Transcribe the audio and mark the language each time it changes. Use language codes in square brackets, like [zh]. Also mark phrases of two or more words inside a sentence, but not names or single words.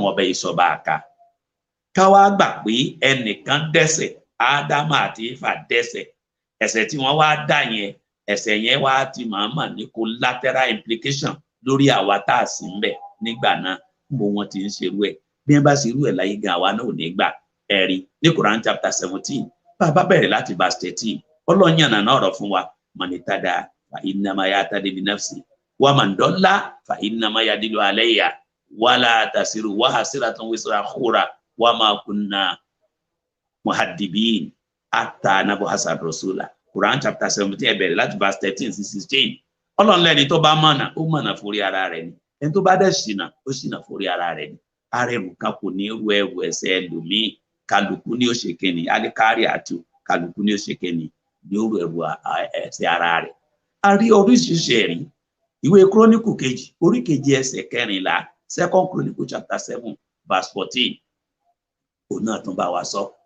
[yo] ọba ìṣọba àká káwá gbà pé ẹnìkan dẹ́ṣẹ̀ Ádámù àti Éfà dẹ́ṣẹ̀ ẹ̀ṣẹ̀ tí wọ́n wá dá yẹn ẹ̀ṣẹ̀ yẹn wá ti máa ní [en] collateral implication [yo] lórí àwa tá a sì ń bẹ nígbà náà mo wọn ti ń ṣerú ẹ̀ bí wọ́n bá ṣerú ẹ̀ láyé gan àwa náà ò ní gbà ẹ̀rí ní Quran chapter 17 bàbá bẹ̀rẹ̀ láti verse 13 Ọlọ́run yànnà náà ọ̀rọ̀ fún wa mọ̀nìtàdà [ar] فإنما يهتدي لنفسه ومن ضل فإنما يضل عليها ولا تزر وازرة وزر أخرى وما كنا معذبين حتى نبعث رسولا [yo] Quran chapter 17 bẹ̀rẹ̀ láti verse 13 sí 16 Ọlọ́run lẹ́ni tó bá mọ̀nà ó mọ̀nà forí ara rẹ̀ ni ẹni tó bá dẹ̀ ṣìnà ó ṣìnà forí ara rẹ̀ ni arẹrù kan kò ní ru ẹrù ẹ̀ṣẹ̀ ẹlòmíì kálukú ní ó ṣe kíni alikari àti kálukú ní ó ṣe kíni ní ó ru ẹrù ẹ̀ṣẹ̀ ara rẹ̀ a rí oríṣiríṣi ẹ̀rí ìwé Kíróníkù kejì orí kejì ẹsẹ̀ 14 [en] Second Chronicle chapter 7 verse 14 [yo] òun náà tún bá wa sọ